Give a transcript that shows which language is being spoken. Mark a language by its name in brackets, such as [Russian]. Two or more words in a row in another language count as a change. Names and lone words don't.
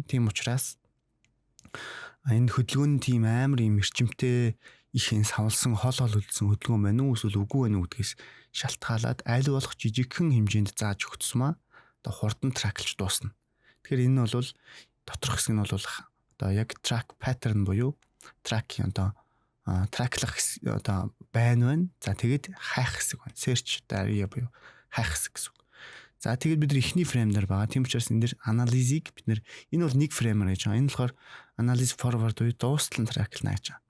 [Mongolian] Тийм учраас энэ хөдөлгөөний тийм амар юм эрчимтэй их ин савлсан хол үлдсэн хөдөлгөөн байна уу эсвэл үгүй байна уу гэдгээс шалтгаалаад аль болох жижигхэн хэмжээнд зааж өгцсмаа одоо хурдан траклж дуусна. Тэгэхээр энэ нь бол доторх хэсэг нь бол одоо яг [English] track pattern [Mongolian] буюу track-ийн одоо траклах одоо байна. За тэгээд хайх хэсэг байна. [English] Search area [Mongolian] буюу хайх хэсэг гэсэн. За тэгээд бид нар эхний фрейм дээр байгаа. Тийм учраас энэ дэр анализыг бид нар энэ бол нэг фреймээр гэж байгаа. Энэ болохоор анализ forward буюу дуустал нь траклна гэж байгаа.